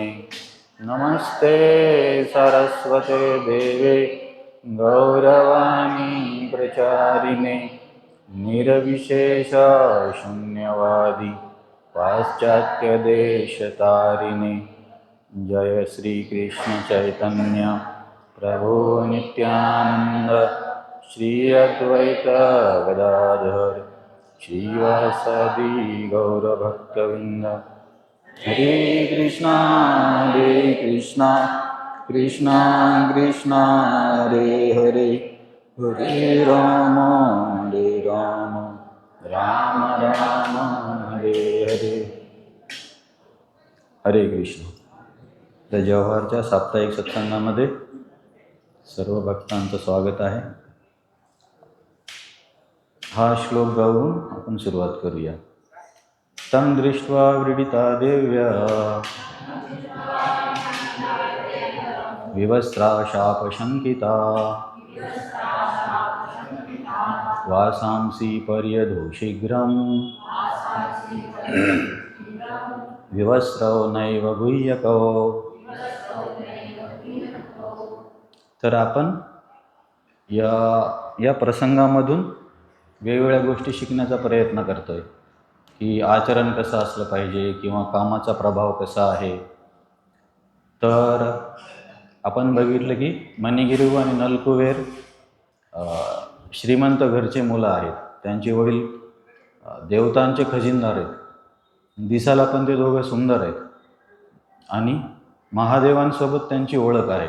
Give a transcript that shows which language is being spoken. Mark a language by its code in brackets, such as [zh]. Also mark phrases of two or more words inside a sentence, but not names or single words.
[sa] नमस्ते सरस्वते देवे गौरवाणी प्रचारिणे निर्विशेष शून्यवादी पाश्चात्यदेशतारिणे। जय श्री कृष्ण चैतन्य प्रभु नित्यानंद श्री अद्वैत गदाधर श्रीवासादि गौरभक्तवृंद। हरे कृष्णा कृष्णा कृष्णा हरे हरे हरे राम राम राम हरे हरे। हरे कृष्ण। [mr] तर जव्हारच्या साप्ताहिक सत्संगामध्ये सर्व भक्तांचं स्वागत आहे। हा श्लोक गाऊन आपण सुरुवात करूया। [sa] तं दृष्ट्वा व्रीडिता देव्या विवस्त्रा शापशंकिता वासांसि पर्यधो शीघ्रं विवस्त्रौ नैव गुह्यको। [mr] तर आपण या प्रसंगामधून वेगवेगळ्या गोष्टी शिकण्याचा प्रयत्न करतोय की आचरण कसं असलं पाहिजे किंवा कामाचा प्रभाव कसा आहे। तर आपण बघितलं की मणिगिरी आणि नलकुबेर श्रीमंत घरचे मुलं आहेत, त्यांचे वडील देवतांचे खजिनदार आहेत, दिसायला पण ते दोघं सुंदर आहेत आणि महादेवांसोबत त्यांची ओळख आहे।